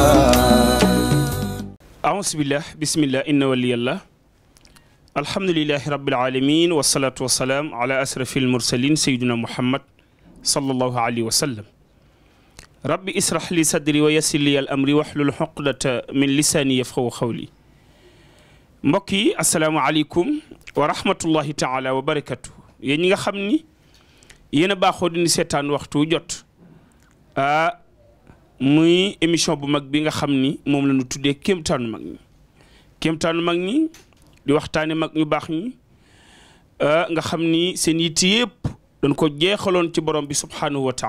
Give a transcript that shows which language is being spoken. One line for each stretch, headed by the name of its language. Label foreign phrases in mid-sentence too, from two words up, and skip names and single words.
Arabic: أعوذ بالله بسم الله إن ولي الله الحمد لله رب العالمين والصلاة والسلام على أشرف المرسلين سيدنا محمد صلى الله عليه وسلم رب اسرح لي صدري ويسر لي الأمر واحلل عقدة من لساني يفقهوا قولي mbokki السلام عليكم ورحمة الله تعالى وبركاته
Wolof: yéen ñi nga xam ni yéen a baaxoo di seetaan waxtu jot muy émission bu mag bi nga xam ni moom la ñu tuddee kéemtaanu mag ñi kéemtaanu mag ñi di waxtaane mag ñu baax ñi nga xam ni seen yitte yëpp dañ ko jeexaloon ci borom bi
Arabic: سبحانه و